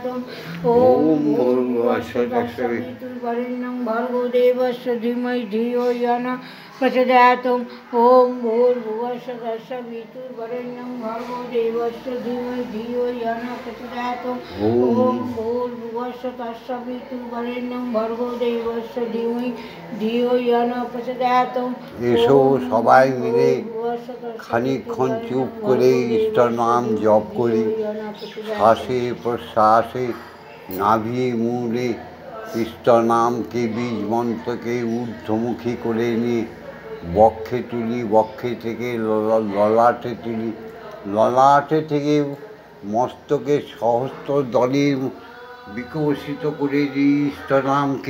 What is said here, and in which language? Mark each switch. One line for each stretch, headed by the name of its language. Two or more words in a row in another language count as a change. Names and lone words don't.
Sanskrit: ओम भूर्भुवस्सुः तत्सवितुर्वरेण्यं भर्गो देवस्य धीमहि धियो यो न प्रचोदयात्। ओम भूर्भुवस्सुः तत्सवितुर्वरेण्यं भर्गो देवस्य धीमहि धियो यो न प्रचोदयात्। ओम भूर्भुवस्सुः तत्सवितुर्वरेण्यं भर्गो देवस्य धीमहि धियो यो न प्रचोदयात्।
Bangla: এসো সবাই মিলে খানিকক্ষণ চুপ করে ঈশ্বর নাম জপ করি। শ্বাসে প্রশ্বাসে নাভি মূলে ঈশ্বর নামকে বীজ মন্ত্রকে ঊর্ধ্বমুখী করে নিয়ে বক্ষে তুলি, বক্ষে থেকে ললাটে তুলি, ললাটে থেকে মস্তকে সহস্র দলে বিকশিত করে দিই ঈশ্বর নামকে।